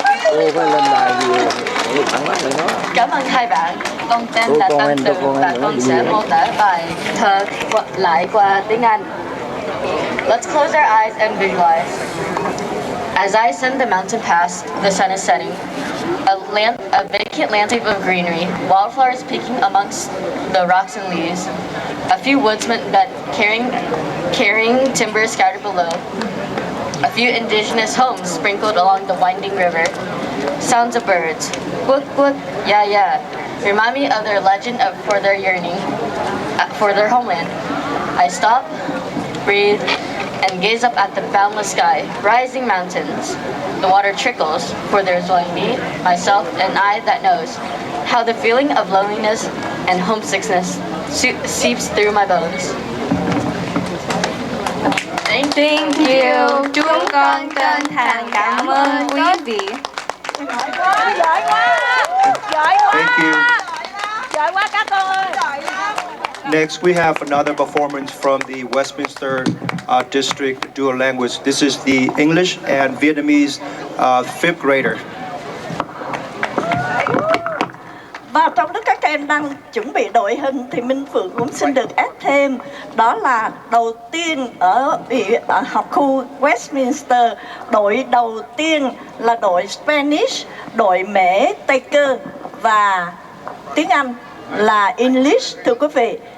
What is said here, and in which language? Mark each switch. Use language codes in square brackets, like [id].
[vi] Cô phải lên đài gì thẳng mắt lại nó. Cảm ơn hai bạn. Con tên là Tâm Tường và con sẽ mô tả bài thơ lại qua tiếng Anh. [en] Let's close our eyes and visualize. As I ascend the mountain pass, the sun is setting. A vacant landscape of greenery, wildflowers peeking amongst the rocks and leaves. A few woodsmen carrying timber scattered below. A few indigenous homes sprinkled along the winding river. Sounds of birds, quook quook, yeah yeah, remind me of their legend for their yearning, for their homeland. I stop, breathe, and gaze up at the boundless sky, rising mountains. The water trickles, for there's only me, myself, and I that knows how the feeling of loneliness and homesickness seeps through my bones. Thank you. [vi] Chúng con chân thành cảm ơn quý vị. Giỏi quá. [en] Thank you. [vi] Giỏi quá các con ơi. [en] Next, we have another performance from the Westminster District Dual Language. This is the English and Vietnamese 5th grader. [vi] Và trong lúc các em đang chuẩn bị đội hình thì Minh Phượng cũng xin được ép thêm, đó là đầu tiên ở học khu Westminster, đội đầu tiên là đội Spanish, đội Mễ Tây Cơ và tiếng Anh là English, thưa quý vị.